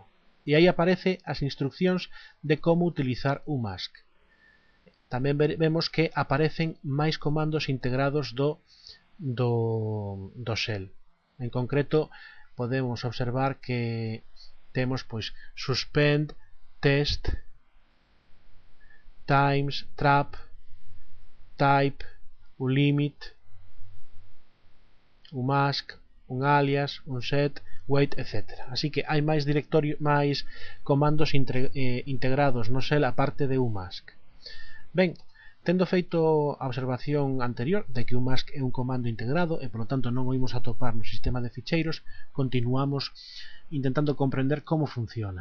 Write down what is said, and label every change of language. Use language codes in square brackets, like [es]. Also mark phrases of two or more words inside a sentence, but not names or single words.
[gl] E aí aparece as instruccións de como utilizar umask. Tamén vemos que aparecen máis comandos integrados do shell. En concreto, podemos observar que temos pois suspend, test, times, trap, type, ulimit, umask, un alias, un set, wait, etc. Así que hai máis comandos integrados no shell aparte de umask. Ben, tendo feito a observación anterior de que umask é un comando integrado e polo tanto non o imos atopar no sistema de ficheiros, continuamos intentando comprender como funciona.